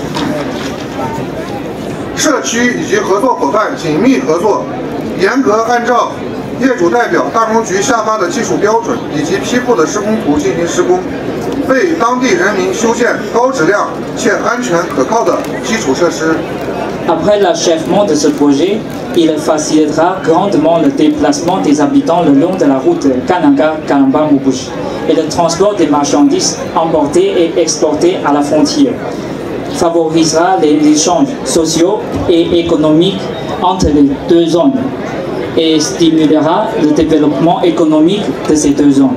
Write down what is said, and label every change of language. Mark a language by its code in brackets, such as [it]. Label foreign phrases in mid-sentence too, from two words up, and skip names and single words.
[zh] 社区以及合作伙伴紧密合作，严格按照业主代表大工局下发的技术标准以及批复的施工图进行施工，为当地人民修建高质量且安全可靠的基础设施。 [fr] Après l'achèvement de ce projet, il facilitera grandement le déplacement des habitants le long de la route Kananga-Kalamba-Mubushi et le transport des marchandises importées et exportées à la frontière. Favorisera les échanges sociaux et économiques entre les deux zones et stimulera le développement économique de ces deux zones.